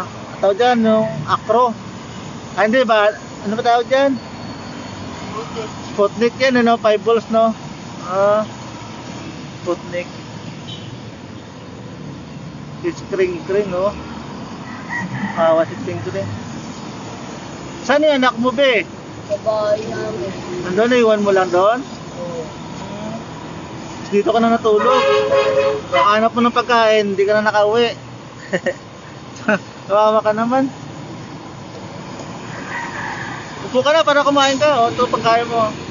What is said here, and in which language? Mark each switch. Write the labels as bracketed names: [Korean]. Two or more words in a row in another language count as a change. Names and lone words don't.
[Filipino] Tawag dyan, yung akro. Hindi ba? Ano ba tawag dyan? Buti. Sputnik yan, ano? 5 balls, no? Sputnik. [English] It's kring-kring, no? [Filipino] Si kring-kring. Saan yung anak mo, be? Sa bahay namin. Nandun, naiwan mo lang doon? Oo. Dito ka na natulog. Hanap mo ng pagkain, hindi ka na nakauwi. Kawawa ka naman. Upo ka na para kumain ka. O, ito pagkain mo.